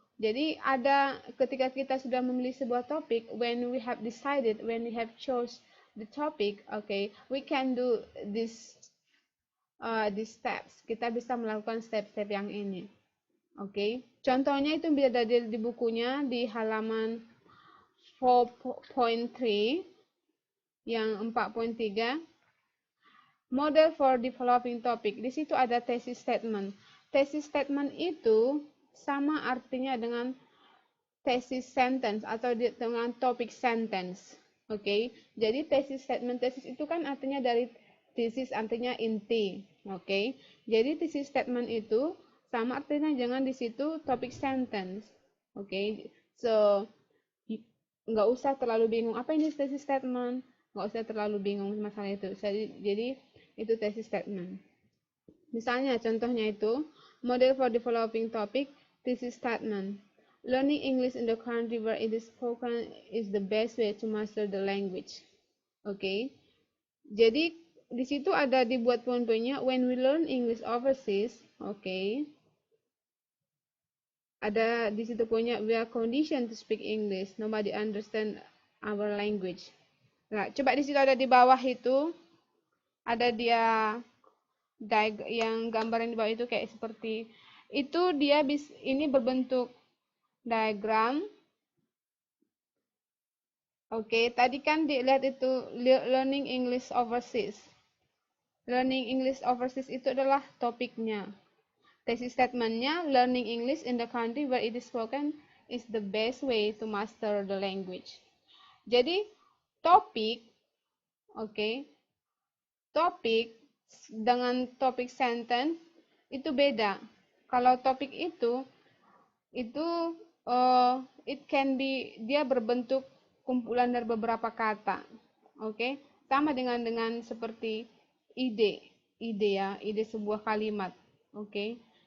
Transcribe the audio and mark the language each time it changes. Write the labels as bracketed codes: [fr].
[id] Jadi ada ketika kita sudah memilih sebuah topik, [en] when we have chose the topic, okay, we can do these steps. [id] Kita bisa melakukan step-step yang ini. Okay. Contohnya itu bisa ada di bukunya di halaman 4.3 yang 4.3. [en] Model for developing topic. [id] Di situ ada thesis statement. Thesis statement itu sama artinya dengan thesis sentence atau dengan topic sentence. Oke, jadi thesis statement, thesis itu kan artinya dari thesis, artinya inti. Oke, jadi thesis statement itu sama artinya jangan di situ topik sentence. Oke, so nggak usah terlalu bingung apa ini thesis statement, nggak usah terlalu bingung masalah itu. Jadi itu thesis statement. Misalnya contohnya itu model for developing topic thesis statement. [en] Learning English in the country where it is spoken is the best way to master the language. Oke. [id] Jadi di situ ada dibuat poin-poinnya [en] when we learn English overseas, [id] oke. Ada di situ punya [en] we are conditioned to speak English, nobody understand our language. [id] Nah, coba di situ ada di bawah itu ada dia yang gambaran di bawah itu kayak seperti itu dia ini berbentuk diagram. Oke, tadi kan dilihat itu learning English overseas. Learning English overseas itu adalah topiknya. Thesis statementnya, [en] learning English in the country where it is spoken is the best way to master the language. [id] Jadi, topik, oke, topik dengan topik sentence itu beda. Kalau topik itu it can be, dia berbentuk kumpulan dari beberapa kata, oke, sama dengan seperti ide sebuah kalimat, oke.